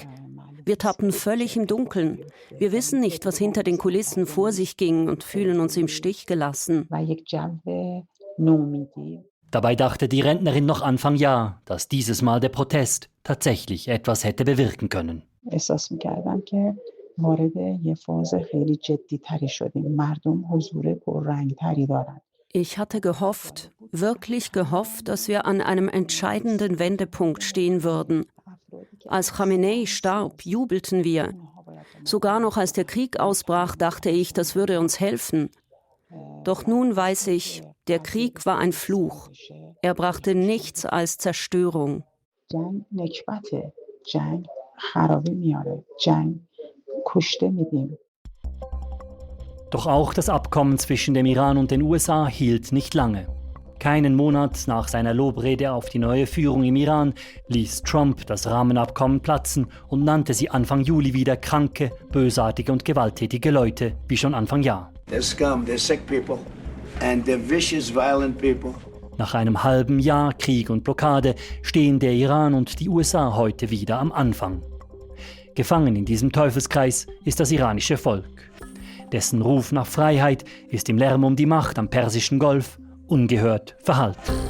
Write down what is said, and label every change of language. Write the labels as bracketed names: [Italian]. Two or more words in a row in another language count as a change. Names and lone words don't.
[German] Wir tappen völlig im Dunkeln. Wir wissen nicht, was hinter den Kulissen vor sich ging und fühlen uns im Stich gelassen. Dabei dachte die Rentnerin noch Anfang Jahr, dass dieses Mal der Protest tatsächlich etwas hätte bewirken können. [Persian] احساس می‌کردم که وارد یه فاز خیلی جدی‌تری شدیم. مردم حضور پررنگ‌تری دارن. [German] Ich hatte gehofft, wirklich gehofft, dass wir an einem entscheidenden Wendepunkt stehen würden. Als Khamenei starb, jubelten wir. Sogar noch als der Krieg ausbrach, dachte ich, das würde uns helfen. Doch nun weiß ich, der Krieg war ein Fluch. Er brachte nichts als Zerstörung. [Persian] جنگ نکبته. جنگ خرابی میاره. جنگ کشته میدیم. [German] Doch auch das Abkommen zwischen dem Iran und den USA hielt nicht lange. Keinen Monat nach seiner Lobrede auf die neue Führung im Iran ließ Trump das Rahmenabkommen platzen und nannte sie Anfang Juli wieder kranke, bösartige und gewalttätige Leute, wie schon Anfang Jahr. [English] They're scum, they're sick people, and they're vicious, violent people. [German] Nach einem halben Jahr Krieg und Blockade stehen der Iran und die USA heute wieder am Anfang. Gefangen in diesem Teufelskreis ist das iranische Volk. Dessen Ruf nach Freiheit ist im Lärm um die Macht am Persischen Golf ungehört verhallt.